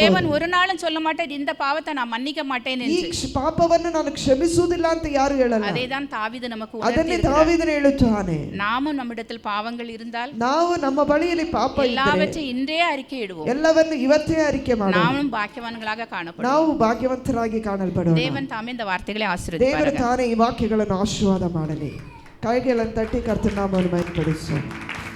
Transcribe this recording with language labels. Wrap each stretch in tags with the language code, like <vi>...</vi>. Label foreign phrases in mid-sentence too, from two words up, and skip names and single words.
<ta>தேவன் ஒரு நாளும் சொல்ல மாட்டார் இந்த பாவத்தை நான் மன்னிக்க மாட்டேன்</ta> <kn>ಈ</kn> <ta>என்று.</ta> <kn>ಪಾಪವನ್ನು ನಾನು ಕ್ಷಮಿಸುವುದಿಲ್ಲ ಅಂತ ಯಾರು ಹೇಳಲ್ಲ.</kn> <ta>அதேதான் தாவீது நமக்கு</ta> <kn>ಅದನ್ನೇ</kn> <ta>உணர்த்தியிருக்கிறார்.</ta> <kn>தாவೀದನು ಹೇಳುತ್ತಾನೆ.</kn> <ta>நாமும் நம்மிடத்தில் பாவங்கள் இருந்தால்</ta> <kn>ನಾವು ನಮ್ಮ ಬಳಿಯಲ್ಲಿ ಪಾಪ ಇದ್ದರೆ</kn> <ta>எல்லாவற்றையும் இன்றே அறிக்கையிடுவோம்.</ta> <kn>ಎಲ್ಲವನ್ನು ಇವತ್ತೇ ಅರಿಕೆ ಮಾಡೋಣ.</kn> <ta>நாமும் பாக்கியவான்களாக காணப்படுவோம்.</ta> <kn>ನಾವು ಭಾಗ್ಯವಂತರಾಗಿ ಕಾಣಲ್ಪಡೋಣ.</kn> <ta>தேவன் தாமே இந்த வார்த்தைகளை</ta> <kn>ದೇವರು</kn> <ta>ஆசீர்வதிப்பாராக.</ta> <kn>ತಾನೇ ಈ ವಾಕ್ಯಗಳನ್ನು ಆಶೀರ್ವಾದ ಮಾಡಲಿ. ಕೈಗಳನ್ನು ತಟ್ಟಿ ಕರ್ತನ ನಾಮವನ್ನು ಮಹಿಮೆಪಡಿಸೋಣ.</kn>